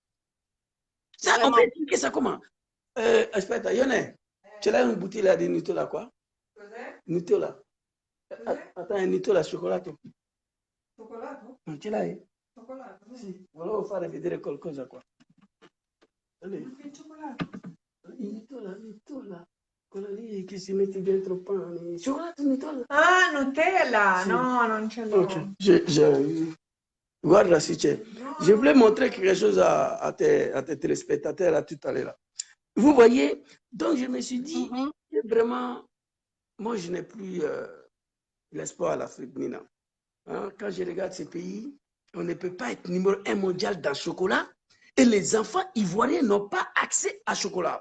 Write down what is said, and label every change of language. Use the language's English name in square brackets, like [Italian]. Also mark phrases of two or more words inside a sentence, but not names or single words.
[French] Ça, on peut expliquer ça comment? Espère, Yone, tu as une bouteille là de Nutella, quoi? Nutella. Attends, un Nutella, chocolat. Chocolat, non? Tu l'as, chocolat. Si. Voilà, on va faire des quelque quoi. Allez. Chocolat. Nutella. [Italian] Che si mette dentro il pane. Cioccolato Nutella. Ah, Nutella! Sì. No, non ce l'ho. Okay. Guarda, si c'è. [French] Je voulais montrer quelque chose à tes téléspectateurs là, tout à l'heure. Vous voyez, donc je me suis dit, que vraiment, moi je n'ai plus l'espoir à l'Afrique, Nina. Hein? Quand je regarde ces pays, on ne peut pas être numéro 1 mondial dans le chocolat et les enfants ivoiriens n'ont pas accès à chocolat.